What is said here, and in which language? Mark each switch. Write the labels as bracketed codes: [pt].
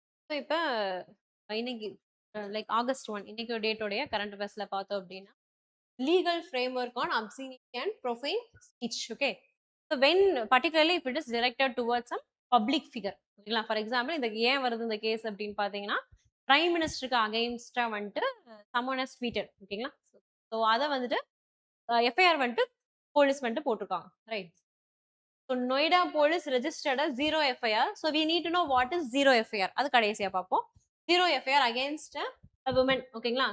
[ta] So இப்ப இன்னைக்கு like August 1 இன்னைக்கு டேட்டோடைய கரண்ட் அஃபேர்ஸ்ல பார்த்தோம் அப்படின்னா [en] legal framework on obscenity and profane speech. Okay. So when particularly if it is directed towards some public figure. [ta] ஓகேங்களா? For example இந்த ஏன் வருது இந்த கேஸ் அப்படின்னு பார்த்தீங்கன்னா, பிரைம் மினிஸ்டருக்கு அகைன்ஸ்டா வந்துட்டு சம்மன் ஹஸ் ட்வீட்டட். ஓகேங்களா? ஸோ அதை வந்துட்டு எஃப்ஐஆர் வந்துட்டு போலீஸ் வந்துட்டு போட்டிருக்காங்க. Right. [en] So Noida police registered zero FIR. So we need to know what is zero FIR. [ta] அது கடைசியா பார்ப்போம். [en] Zero FIR against woman. ஓகேங்களா?